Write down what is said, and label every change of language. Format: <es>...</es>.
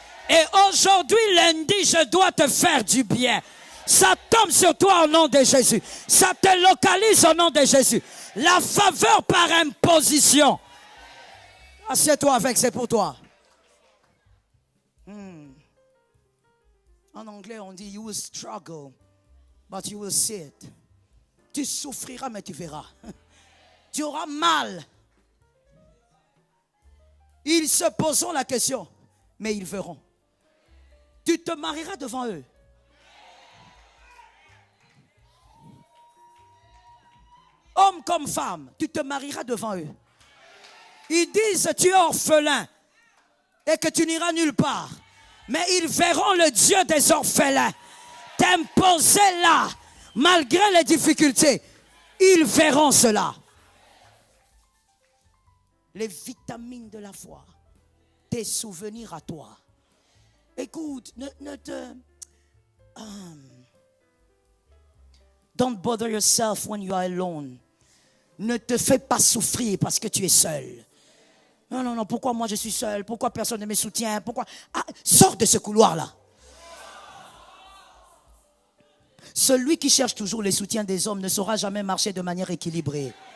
<fr>Et aujourd'hui, lundi, je dois te faire du bien. Ça tombe sur toi au nom de Jésus. Ça te localise au nom de Jésus. La faveur par imposition. Assieds-toi avec, c'est pour toi. En anglais, on dit,</fr> <en>you will struggle, but you will see it.</en> <fr>Tu souffriras, mais tu verras. Tu auras mal. Ils se poseront la question, mais ils verront. Tu te marieras devant eux. Homme comme femme, tu te marieras devant eux. Ils disent tu es orphelin et que tu n'iras nulle part. Mais ils verront le Dieu des orphelins t'imposer là, malgré les difficultés. Ils verront cela. Les vitamines de la foi, tes souvenirs à toi. Écoute,</fr> <en>don't bother yourself when you are alone.</en> <fr>Ne te fais pas souffrir parce que tu es seul. Non, pourquoi moi je suis seul? Pourquoi personne ne me soutient? Pourquoi? Sors de ce couloir-là. Celui qui cherche toujours les soutiens des hommes ne saura jamais marcher de manière équilibrée.</fr>